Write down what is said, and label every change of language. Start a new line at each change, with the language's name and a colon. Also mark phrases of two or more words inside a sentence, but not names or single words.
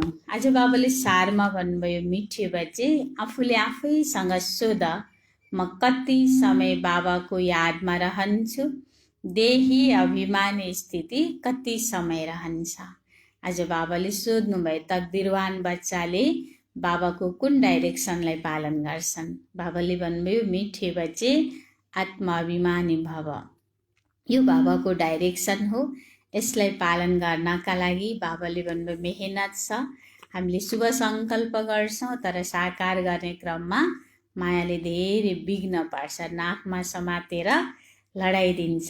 Nepali: आज बाबाले सारमा भन्नुभयो,
Hindi: मिठे बच्चे
Nepali: आफूले आफैसँग सोध, म कति समय बाबाको यादमा रहन्छु, देही अभिमानी स्थिति कति समय रहन्छ। आज बाबाले सोध्नुभयो, तकदिरवान बच्चाले बाबाको कुन डाइरेक्सनलाई पालन गर्छन्। बाबाले भन्नुभयो,
Hindi: मिठे बच्चे आत्माभिमानी भव।
Nepali: यो बाबाको डाइरेक्सन हो। यसलाई पालन गर्नका लागि बाबाले भन्नुभयो मेहनत छ। हामीले शुभ सङ्कल्प गर्छौँ तर साकार गर्ने क्रममा मायाले धेरै विघ्न पार्छ, नाकमा समातेर लडाइदिन्छ।